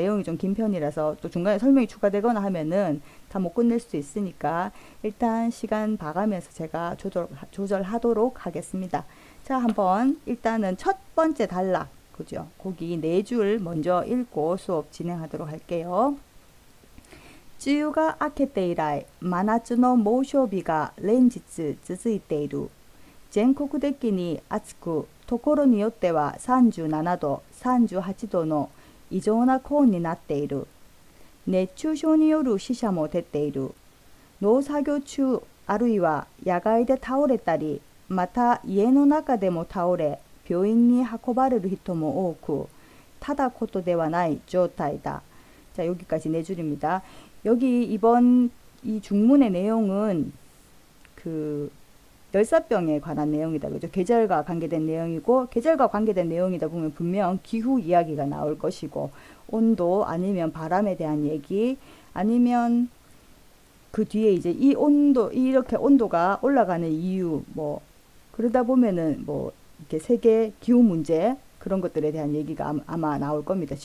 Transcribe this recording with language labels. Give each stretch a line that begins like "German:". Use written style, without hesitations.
Korean: 내용이 좀 긴 편이라서 또 중간에 설명이 추가되거나 하면은 다 못 끝낼 수 있으니까 일단 시간 봐가면서 제가 조절하도록 하겠습니다. 자, 한번 일단은 첫 번째 단락, 그죠? 거기 4줄 먼저 읽고 수업 진행하도록 할게요.
Japanese: 梅雨が明けて以来、真夏の猛暑日が連日続いている。全国的に暑く、ところによっては37度、38度の異常な高温になっている。熱中症による死者も出ている。農作業中、あるいは野外で倒れたり、また家の中でも倒れ、病院に運ばれる人も多く、ただことではない状態だ。
Korean: 자, 여기까지 4줄입니다. 여기 이번 이 중문의 내용은 그 열사병에 관한 내용이다. 그죠? 계절과 관계된 내용이고 계절과 관계된 내용이다 보면 분명 기후 이야기가 나올 것이고 온도 아니면 바람에 대한 얘기 아니면 그 뒤에 이제 이 온도 이렇게 온도가 올라가는 이유 뭐 그러다 보면은 뭐 이렇게 세계 기후 문제 그런 것들에 대한 얘기가 아마 나올 겁니다.